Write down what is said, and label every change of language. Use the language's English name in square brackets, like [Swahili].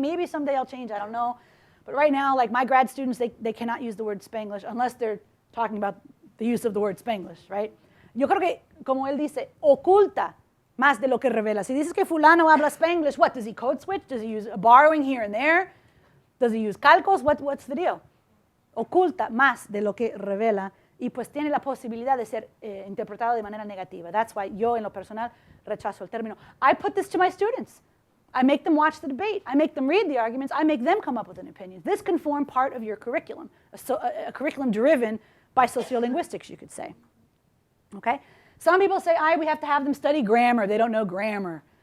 [English] Maybe someday I'll change, I don't know. But right now, like my grad students, they cannot use the word Spanglish unless they're talking about the use of the word Spanglish, right? [Spanish] Yo creo que, como él dice, oculta más de lo que revela. Si dices que fulano habla Spanglish, [English] what, does he code switch? Does he use borrowing here and there? Does he use calcos? What's the deal? [Spanish] Oculta más de lo que revela y pues tiene la posibilidad de ser interpretado de manera negativa. [English] That's why [Spanish] yo, en lo personal, rechazo el término. [English] I put this to my students. I make them watch the debate. I make them read the arguments. I make them come up with an opinion. This can form part of your curriculum, a curriculum driven by sociolinguistics, you could say. Okay? Some people say, we have to have them study grammar. They don't know grammar.